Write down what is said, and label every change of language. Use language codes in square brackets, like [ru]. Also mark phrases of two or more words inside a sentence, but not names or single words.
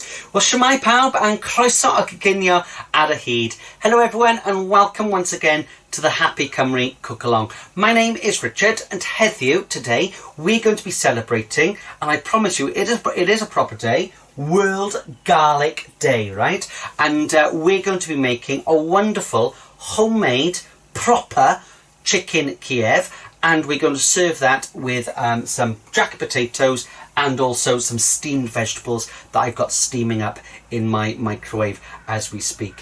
[cy] Well, shwmae pawb and croeso o gyginio ar y hyd. [en] Hello everyone and welcome once again to the Happy Cymru Cook Along. My name is Richard and heddiw, today, we're going to be celebrating, and I promise you it is a proper day, World Garlic Day, right? And we're going to be making a wonderful, homemade, proper Chicken Kiev, and we're going to serve that with some jacket potatoes and also some steamed vegetables that I've got steaming up in my microwave as we speak.